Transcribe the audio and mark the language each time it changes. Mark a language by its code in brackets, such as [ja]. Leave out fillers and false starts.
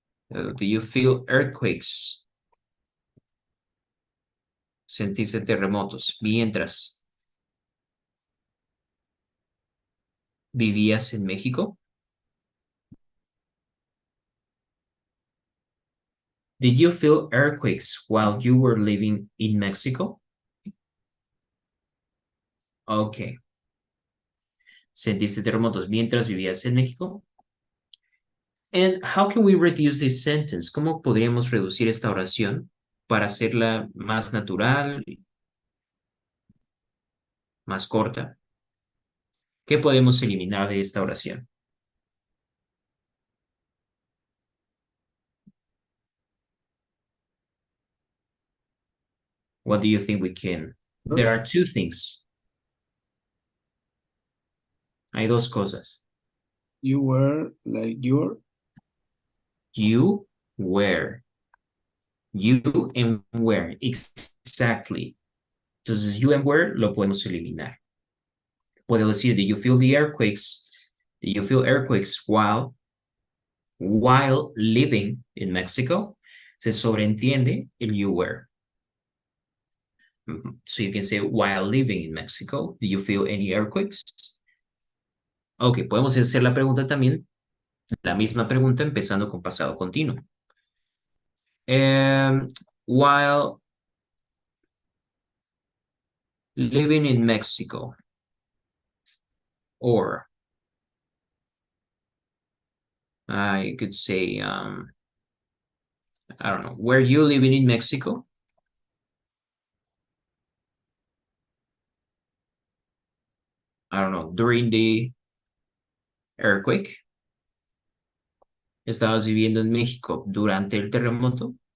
[en] Do you feel earthquakes? [es] ¿Sentiste terremotos mientras vivías en México? [en] Did you feel earthquakes while you were living in Mexico? Okay. [es] ¿Sentiste terremotos mientras vivías en México? [en] And how can we reduce this sentence? [es] ¿Cómo podríamos reducir esta oración para hacerla más natural, más corta? ¿Qué podemos eliminar de esta oración? [en] What do you think we can? There are two things. [es] Hay dos cosas. [en] You were like your. You were. You and were. Exactly. [es] Entonces, you and were lo podemos eliminar. Puedo decir, [en] did you feel the earthquakes? Did you feel earthquakes while living in Mexico? [es] Se sobreentiende el [en] you were. So you can say, while living in Mexico, did you feel any earthquakes? [es] Ok, podemos hacer la pregunta también, la misma pregunta empezando con pasado continuo. [en] While living in Mexico, or I could say, I don't know, were you living in Mexico? I don't know, during the earthquake. [es] ¿Estabas viviendo en México durante el terremoto?